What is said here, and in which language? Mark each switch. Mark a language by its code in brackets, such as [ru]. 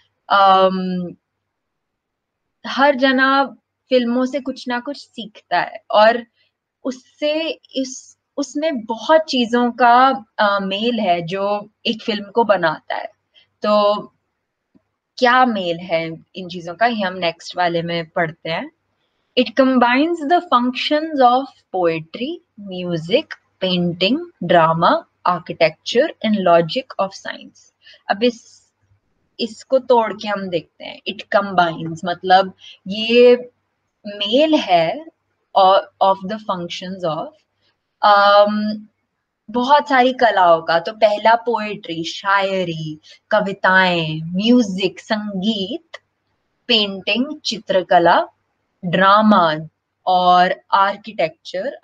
[hi] अम, हर जना फिल्मों से कुछ ना कुछ सीखता है, और उससे इस उसमें बहुत चीजों का मेल है जो एक फिल्म को बनाता है। तो क्या मेल है इन चीजों का, ये हम नेक्स्ट वाले में पढ़ते हैं। [en] It combines the functions of poetry, music, painting, drama, architecture and logic of science। [hi] अब इसको तोड़ के हम देखते हैं। [en] it combines [hi] मतलब ये मेल है [en] of the functions of [hi] बहुत सारी कलाओं का। तो पहला पोएट्री, शायरी, कविताएं, म्यूजिक, संगीत, पेंटिंग, चित्रकला, ड्रामा और आर्किटेक्चर।